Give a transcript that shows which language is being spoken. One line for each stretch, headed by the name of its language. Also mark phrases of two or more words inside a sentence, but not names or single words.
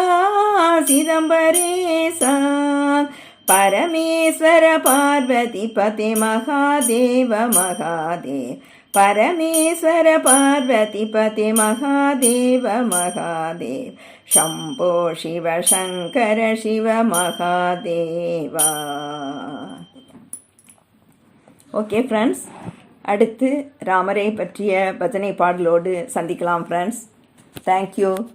Sanskrit: सिदम्बरेशा परमेश्वर पार्वतीपते महादेव महादेव परमेश्वर पार्वतीपते महादेव महादेव शम्भो शिव शङ्कर शिव महादेवा
English: okay friends,
Tamil: அடுத்து ராமரை பற்றிய பஜனை பாடலோடு சந்திக்கலாம்
English: friends. thank you.